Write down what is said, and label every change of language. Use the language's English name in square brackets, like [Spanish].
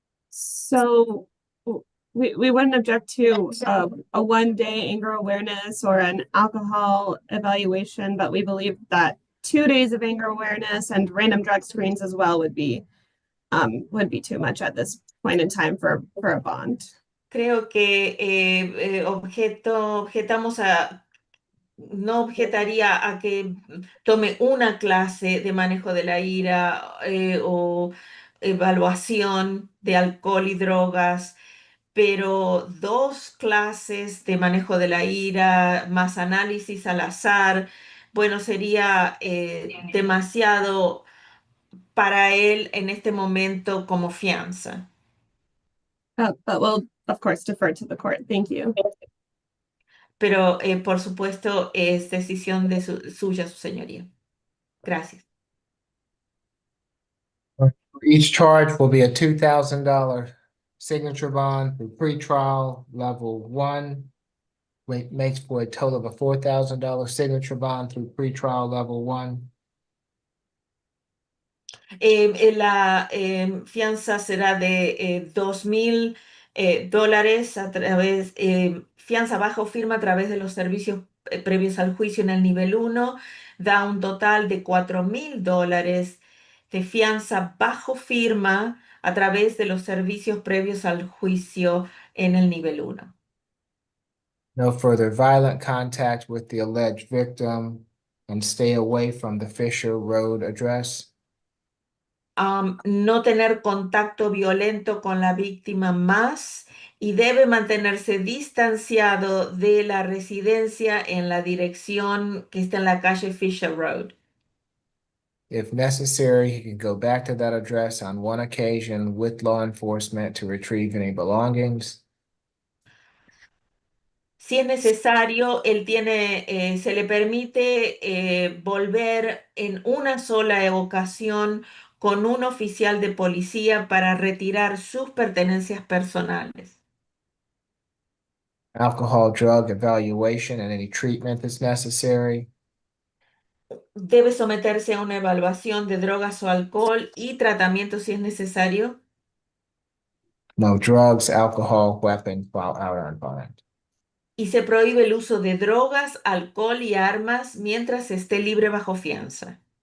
[English] So we wouldn't object to a 1 day anger awareness or an alcohol evaluation, but we believe that 2 days of anger awareness and random drug screens as well would be too much at this point in time for a bond. [Spanish] Creo que objetamos a, no objetaría a que tome una clase de manejo de la ira o evaluación de alcohol y drogas, pero 2 clases de manejo de la ira más análisis al azar, bueno, sería demasiado para él en este momento como fianza. [English] But we'll of course defer to the court. Thank you. [Spanish] Pero por supuesto es decisión de suya, su señoría. Gracias. [English] Each charge will be a $2,000 signature bond for pretrial level 1. Makes for a total of a $4,000 signature bond through pretrial level 1. [Spanish] La fianza será de $2,000 a través, fianza bajo firma a través de los servicios previos al juicio en el nivel 1, da un total de $4,000 de fianza bajo firma a través de los servicios previos al juicio en el nivel 1. [English] No further violent contact with the alleged victim and stay away from the Fisher Road address. [Spanish] No tener contacto violento con la víctima más y debe mantenerse distanciado de la residencia en la dirección que está en la calle Fisher Road. [English] If necessary, he can go back to that address on one occasion with law enforcement to retrieve any belongings. [Spanish] Si es necesario, se le permite volver en una sola ocasión con un oficial de policía para retirar sus pertenencias personales. [English] Alcohol drug evaluation and any treatment that's necessary. [Spanish] Debe someterse a una evaluación de drogas o alcohol y tratamiento si es necesario. [English] No drugs, alcohol, weapons while out on bond. [Spanish] Y se prohíbe el uso de drogas, alcohol y armas mientras esté libre bajo fianza.